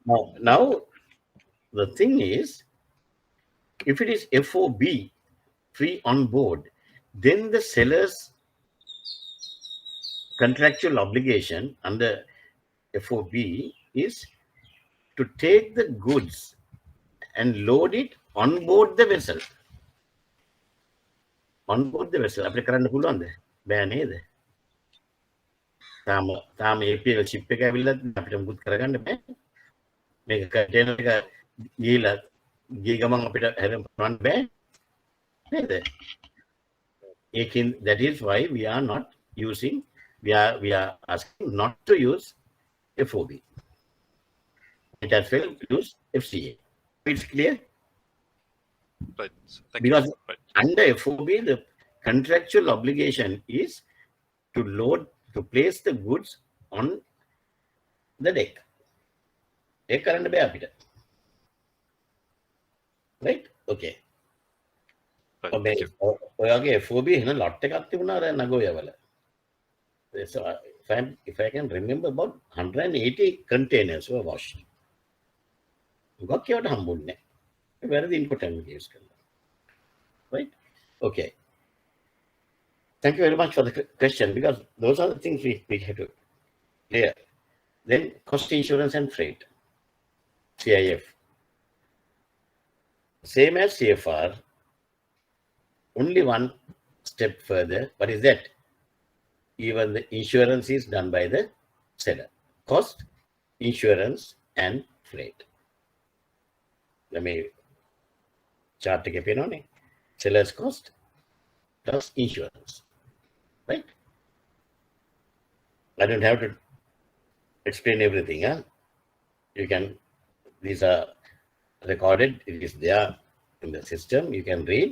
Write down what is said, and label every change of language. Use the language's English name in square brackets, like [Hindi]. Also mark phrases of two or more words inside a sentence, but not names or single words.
[English] Now the thing is, if it is FOB, free on board, then the seller's contractual obligation under FOB is to take the goods and load it on board the vessel. On board the vessel. [Sinhala] අපිට කරන්න පුළුවන්ද? බෑ නේද? තාම APL ship එක ඇවිල්ලා අපිට මුකුත් කරගන්න බෑ. මේක container එක ගිහලා ගිය ගමන් අපිට හරන්න බෑ නේද? [English] That is why we are not using, we are asking not to use FOB. It as well use FCA. It's clear? Right. Thank Because you. Right. under FOB, the contractual obligation is to place the goods on the deck. [Sinhala] ඒක කරන්න බෑ අපිට. [English] Right? Okay. Right. Thank you. [Sinhala] ඔයගේ FOB එහෙනම් ලොට් එකක් තිබුණා අර නගෝයවල. [English] So if I can remember, about 180 containers were washed. [Sinhala] Got කියවට හම්බුන්නේ. වැරදි [English] input and use [Sinhala] කරලා. [English] Right? Okay. Thank you very much for the question, because those are the things we have to clear. Then cost insurance and freight. CIF. Same as CFR, only one step further. What is that? Even the insurance is done by the seller. Cost, insurance, and freight. Let me chart [Sinhala] එක පේනවනේ. [English] Seller's cost plus insurance. Right? I don't have to explain everything. Huh? These are recorded. It is there in the system. You can read.